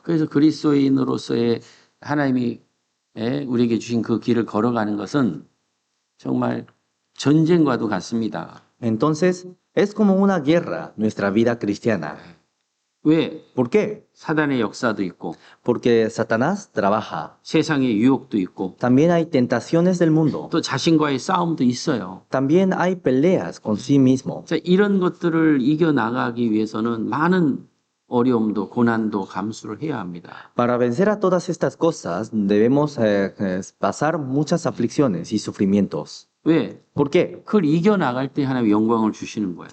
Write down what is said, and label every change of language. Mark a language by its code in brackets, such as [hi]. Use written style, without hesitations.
[ko] 그래서 그리스도인으로서의 하나님이 우리에게 주신 그 길을 걸어가는 것은 정말 전쟁과도 같습니다. [es] Entonces, es como una guerra nuestra vida cristiana. [ko] 왜? [es] ¿Por qué? [ko] 사단의 역사도 있고 [es] Porque Satanás trabaja. [ko] 세상의 유혹도 있고 [es] También hay tentaciones del mundo. [ko] 또 자신과의 싸움도 있어요. [es] También hay peleas con sí mismo. [ko] 자, 이런 것들을 이겨나가기 위해서는 많은 어려움도 고난도 감수를 해야 합니다. [es] Para vencer a todas estas cosas debemos pasar muchas aflicciones y sufrimientos. [ko] 왜? [es] ¿Por qué? [ko] 그걸 이겨나갈 때 하나님 영광을 주시는 거예요.